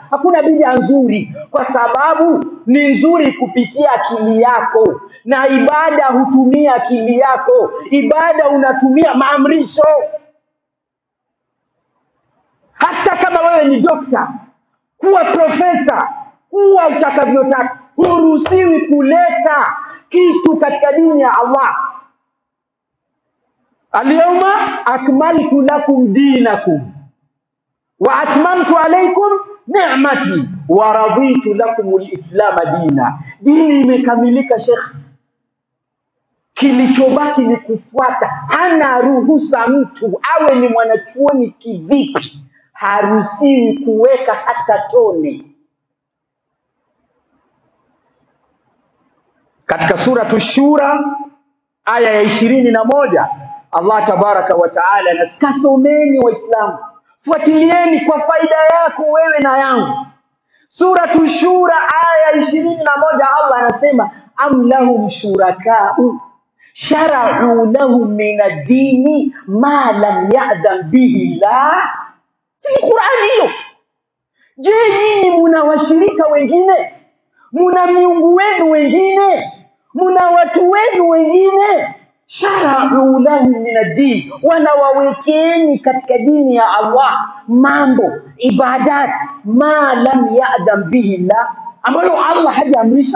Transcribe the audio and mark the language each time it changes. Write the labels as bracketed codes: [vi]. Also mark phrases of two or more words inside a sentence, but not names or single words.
[sw] Hakuna bid'a nzuri, kwa sababu ni nzuri kupitia akili yako, na ibada hutumia akili yako. Ibada unatumia maamrisho. Hata kama wewe ni dokta, kuwa profesa, kuwa utakavyotaka, huruhusiwi kuleta kitu katika dini ya Allah. [ar] اليوم أكملت لكم دينكم وأتممت عليكم نعمتي ورضيت لكم الإسلام دينا. [sw] Dini imekamilika, Sheikh. Kilichobaki ni kufuata. Hana ruhusa mtu awe ni mwanachuoni kivipi, haruhusiwi kuweka hata tone. Katika suratu Shura aya ya 21 Allah [ar] تبارك وتعالى [sw] anasomeni Waislamu, fuatilieni kwa faida yako wewe na yangu. Suratu Shura aya 21 Allah anasema [ar] أم لهم شركاء شرعوا لهم من الدين ما لم يأذن به الله. [sw] Ni Qur'ani hiyo. Je, nyinyi mna washirika wengine? Muna miungu wenu wengine? Muna watu wenu wengine? [ar] شرعوا لهم من الدين, [sw] wanawawekeni katika dini ya Allah mambo, ibadat [ar] ما لم يأذن به الله, [sw] ambayo Allah hajaamrisha.